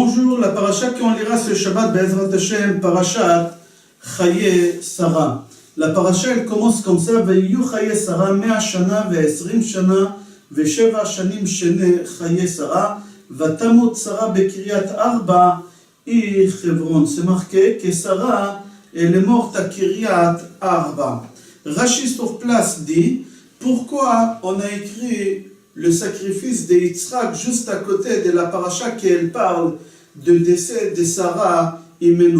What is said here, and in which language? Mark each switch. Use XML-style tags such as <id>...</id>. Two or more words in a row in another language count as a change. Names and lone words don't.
<fr>jour, la paracha qu'on lira ce Shabbat,</fr> <he>בעזרת השם, פרשת חיי שרה.</he> <fr>La paracha, elle commence comme ça,</fr> <he>ויהיו חיי שרה, 100 שנה, ועשרים שנה, ושבע שנים שני חיי שרה, ותמת שרה בקרית ארבע, היא חברון.</he> <fr>C'est marqué que Sarah, elle est morte à Kiryat Arba. Rashi sur place dit, pourquoi on a écrit le sacrifice de Yitzhak juste à côté de la paracha qui elle parle du décès de</fr> <he>שרה אמנו.</he>